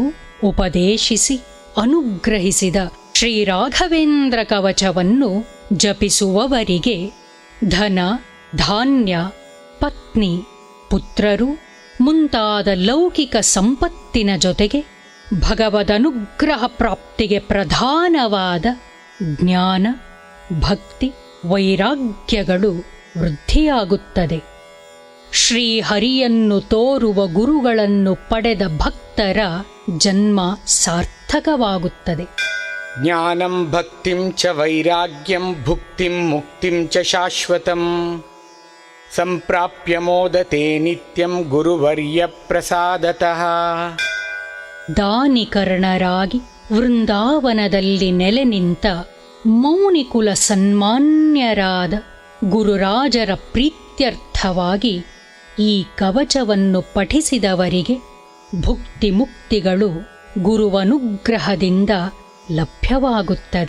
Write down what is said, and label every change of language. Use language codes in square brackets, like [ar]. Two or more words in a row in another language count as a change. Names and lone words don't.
[kn] ಉಪದೇಶಿಸಿ ಅನುಗ್ರಹಿಸಿದ ಶ್ರೀ ರಾಘವೇಂದ್ರ ಕವಚವನ್ನು ಜಪಿಸುವವರಿಗೆ ಧನ, ಧಾನ್ಯ, ಪತ್ನಿ, ಪುತ್ರರು ಮುಂತಾದ ಲೌಕಿಕ ಸಂಪತ್ತಿನ ಜೊತೆಗೆ ಭಗವದನುಗ್ರಹ ಪ್ರಾಪ್ತಿಗೆ ಪ್ರಧಾನವಾದ ಜ್ಞಾನ, ಭಕ್ತಿ, ವೈರಾಗ್ಯಗಳು ವೃದ್ಧಿಯಾಗುತ್ತದೆ. ಶ್ರೀಹರಿಯನ್ನು ತೋರುವ ಗುರುಗಳನ್ನು ಪಡೆದ ಭಕ್ತರ ಜನ್ಮ ಸಾರ್ಥಕವಾಗುತ್ತದೆ. [sa] ಜ್ಞಾನಂ ಭಕ್ತಿಂ ಚ ವೈರಾಗ್ಯಂ ಭುಕ್ತಿಂ ಮುಕ್ತಿಂ ಚ ಶಾಶ್ವತಂ ಸಂಪ್ರಾಪ್ಯ ಮೋದತೆ ನಿತ್ಯಂ ಗುರುವರ್ಯ ಪ್ರಸಾದತಃ. [kn] ದಾನಿಕರ್ಣರಾಗಿ ವೃಂದಾವನದಲ್ಲಿ ನೆಲೆ ನಿಂತ ಮೌನಿಕುಲ ಸನ್ಮಾನ್ಯರಾದ ಗುರುರಾಜರ ಪ್ರೀತ್ಯರ್ಥವಾಗಿ ಈ ಕವಚವನ್ನು ಪಠಿಸಿದವರಿಗೆ ಭುಕ್ತಿ ಮುಕ್ತಿಗಳು ಗುರುವನುಗ್ರಹದಿಂದ ಲಭ್ಯವಾಗುತ್ತದೆ.